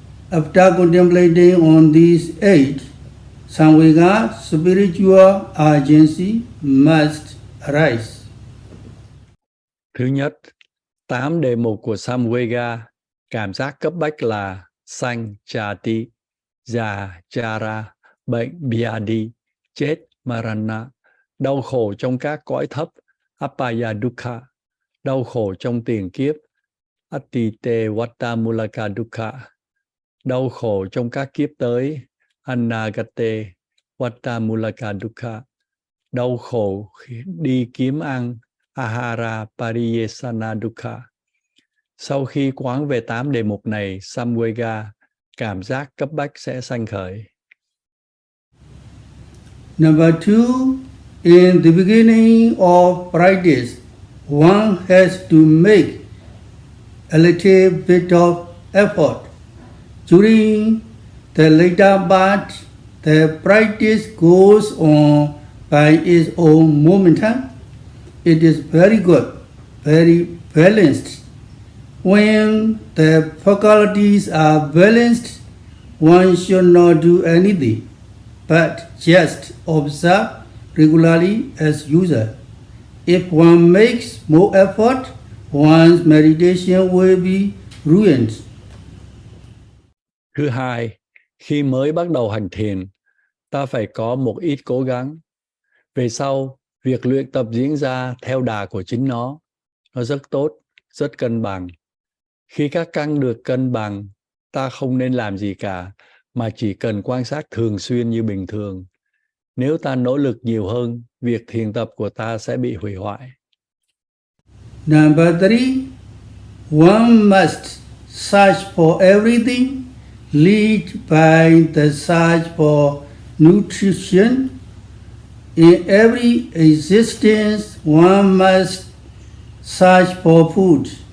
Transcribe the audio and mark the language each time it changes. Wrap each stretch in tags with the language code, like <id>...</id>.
<en>After contemplating on these 8, Samvega, spiritual agency, must arise.</en> <vi>Thứ nhất, 8 đề mục của Samvega, cảm giác cấp bách là sanh, jati, già, jara, bệnh, vyadi, chết, marana, đau khổ trong các cõi thấp, apaya dukkha, đau khổ trong tiền kiếp, atite vata mulaka dukkha, đau khổ trong các kiếp tới, anagate vata mulaka dukkha, đau khổ đi kiếm ăn, ahara pariyesana dukkha. Sau khi quán về 8 đề mục này, samvega, cảm giác cấp bách sẽ sanh khởi.</vi> <en>Number 2, in the beginning of practice, one has to make a little bit of effort. During the later part, the practice goes on by its own momentum. It is very good, very balanced. When the faculties are balanced, one should not do anything, but just observe regularly as usual. If one makes more effort, one's meditation will be ruined.</en> <vi>Thứ hai, khi mới bắt đầu hành thiền, ta phải có một ít cố gắng. Về sau, việc luyện tập diễn ra theo đà của chính nó rất tốt, rất cân bằng. Khi các căn được cân bằng, ta không nên làm gì cả, mà chỉ cần quan sát thường xuyên như bình thường. Nếu ta nỗ lực nhiều hơn, việc thiền tập của ta sẽ bị hủy hoại.</vi> <en>Number 3, one must search for everything, lead by the search for nutrition. In every existence, one must search for food.</en>